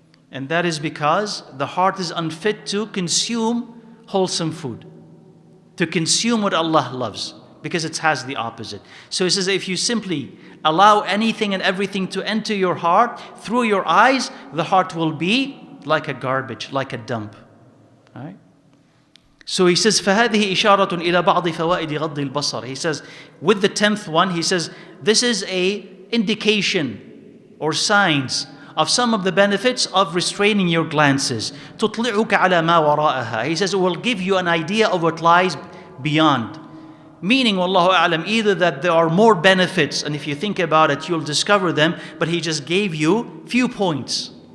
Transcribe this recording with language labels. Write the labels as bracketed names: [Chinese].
[English] And that is because the heart is unfit to consume wholesome food, to consume what Allah loves, because it has the opposite. So he says if you simply allow anything and everything to enter your heart through your eyes, the heart will be like a garbage, like a dump. Right? So he says, [Arabic] فَهَذِهِ إِشَارَةٌ إِلَى بَعْضِ فَوَائِدِ غَضِّ الْبَصَرِ. [English] He says, with the 10th one, he says, this is a indication or signs of some of the benefits of restraining your glances. [Arabic] تُطْلِعُكَ عَلَى مَا وَرَاءَهَا. [English] He says, it will give you an idea of what lies beyond. Meaning, [Arabic] wallahu a'lam, [English] either that there are more benefits, and if you think about it, you'll discover them, but he just gave you few points.